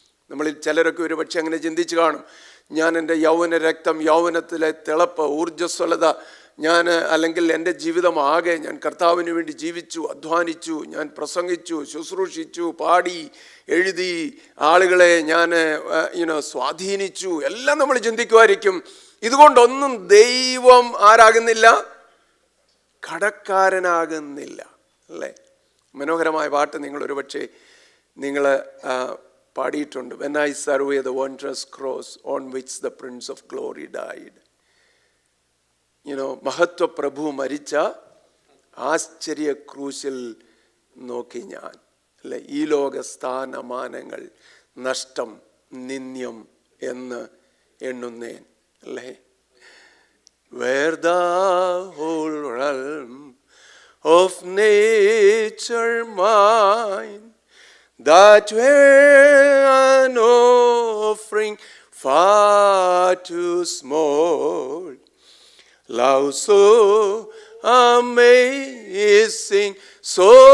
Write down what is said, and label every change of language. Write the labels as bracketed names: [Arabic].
[Malayalam] നമ്മളിൽ ചിലരൊക്കെ ഒരു പക്ഷെ അങ്ങനെ ചിന്തിച്ച് കാണും. ഞാൻ എൻ്റെ യൗവന രക്തം, യൗവനത്തിലെ തിളപ്പ്, ഊർജ്ജസ്വലത, അല്ലെങ്കിൽ എൻ്റെ ജീവിതം ആകെ ഞാൻ കർത്താവിന് വേണ്ടി ജീവിച്ചു, അധ്വാനിച്ചു, ഞാൻ പ്രസംഗിച്ചു, ശുശ്രൂഷിച്ചു, പാടി, എഴുതി, ആളുകളെ ഞാൻ സ്വാധീനിച്ചു, എല്ലാം നമ്മൾ ചിന്തിക്കുമായിരിക്കും. ഇതുകൊണ്ടൊന്നും ദൈവം ആരാകുന്നില്ല, കടക്കാരനാകുന്നില്ല, അല്ലേ? മനോഹരമായ പാട്ട് നിങ്ങൾ ഒരുപക്ഷെ നിങ്ങൾ പാടിയിട്ടുണ്ട്. [English] When I survey the wondrous cross on which the Prince of Glory died. [Malayalam] മഹത്വ പ്രഭു മരിച്ച ആശ്ചര്യ ക്രൂശിൽ നോക്കി ഞാൻ, അല്ലെ, ഈ ലോക സ്ഥാനമാനങ്ങൾ നഷ്ടം, നിന്ദ്യം എന്ന് എണ്ണുന്നേൻ, അല്ലേ? [English] Where the whole realm of nature mine, that were an offering far too small, love so amazing, so